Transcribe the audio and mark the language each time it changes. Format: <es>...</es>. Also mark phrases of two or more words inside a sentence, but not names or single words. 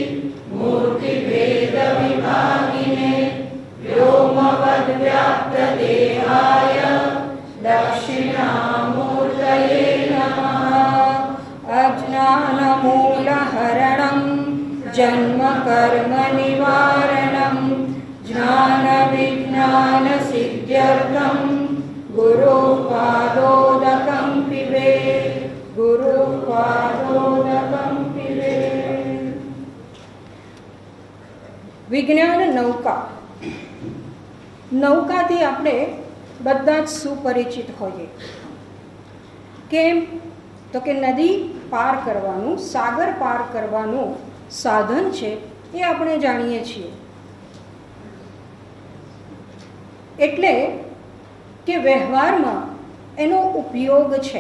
<sa>मूर्तिभेदविभागिने व्योमवद्व्याप्तदेहाय दक्षिणामूर्तये नमः अज्ञानमूलहरणं जन्मकर्मनिवारणं ज्ञानविज्ञानसिद्ध्यर्थं गुरुपादोदकं पिबे विज्ञान नौका</sa> <gu>નૌકાથી આપણે બધા જ સુપરિચિત હોઈએ. કેમ? તો કે નદી પાર કરવાનું, સાગર પાર કરવાનું સાધન છે એ આપણે જાણીએ છીએ. એટલે કે વ્યવહારમાં એનો ઉપયોગ છે.</gu>